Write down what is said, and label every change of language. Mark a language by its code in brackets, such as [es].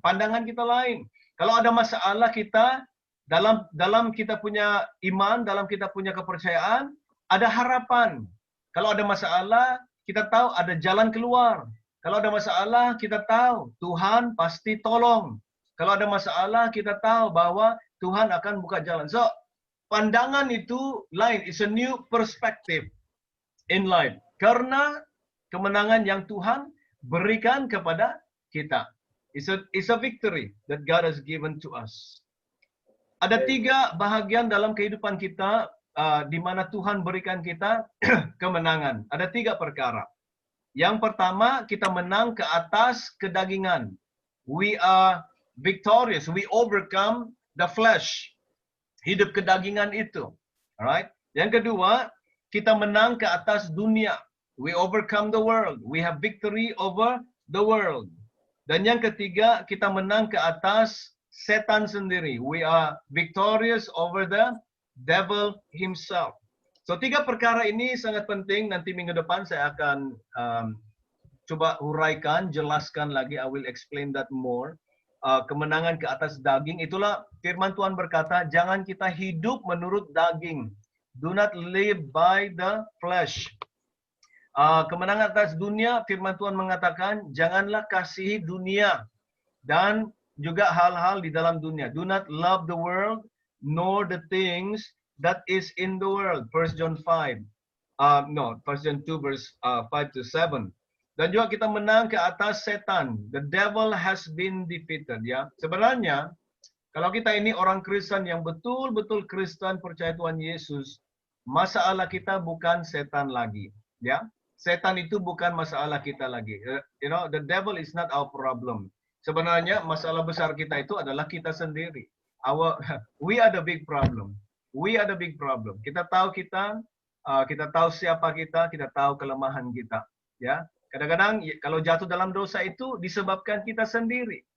[ms] Pandangan kita lain. Kalau ada masalah kita dalam kita punya iman, dalam kita punya kepercayaan, ada harapan. Kalau ada masalah, kita tahu ada jalan keluar. Kalau ada masalah, kita tahu Tuhan pasti tolong. Kalau ada masalah, kita tahu bahwa Tuhan akan buka jalan. So, pandangan itu lain. [en] It's a new perspective in life. [ms] Karena kemenangan yang Tuhan berikan kepada kita. [en] It's a victory that God has given to us. [ms] Ada 3 bahagian dalam kehidupan kita di mana Tuhan berikan kita kemenangan. Ada 3 perkara. Yang pertama, kita menang ke atas kedagingan. [en] We are victorious. We overcome the flesh. [ms] Hidup kedagingan itu. Alright? Yang kedua, kita menang ke atas dunia. [en] We overcome the world. We have victory over the world. [ms] Dan yang ketiga, kita menang ke atas setan sendiri. [en] We are victorious over the devil himself. [ms] So 3 perkara ini sangat penting. Nanti minggu depan saya akan coba huraikan, jelaskan lagi. [en] I will explain that more. [ms] Kemenangan ke atas daging, itulah firman Tuhan berkata, jangan kita hidup menurut daging. [en] Do not live by the flesh. [ms] Kemenangan atas dunia, firman Tuhan mengatakan, janganlah kasihi dunia dan juga hal-hal di dalam dunia. [en] Do not love the world, nor the things that is in the world. 1 John 5. 1 John 2 verse 5 to 7. [ms] Dan juga kita menang ke atas setan. [en] The devil has been defeated. [ms] Ya, sebenarnya kalau kita ini orang Kristen yang betul-betul Kristen percaya Tuhan Yesus, masalah kita bukan setan lagi. Ya, setan itu bukan masalah kita lagi. [en] You know, the devil is not our problem. [ms] Sebenarnya masalah besar kita itu adalah kita sendiri. [en] We are the big problem. We are the big problem. [ms] Kita tahu kita tahu siapa kita tahu kelemahan kita. [en] Ya. [ms] Kadang-kadang kalau jatuh dalam dosa itu disebabkan kita sendiri.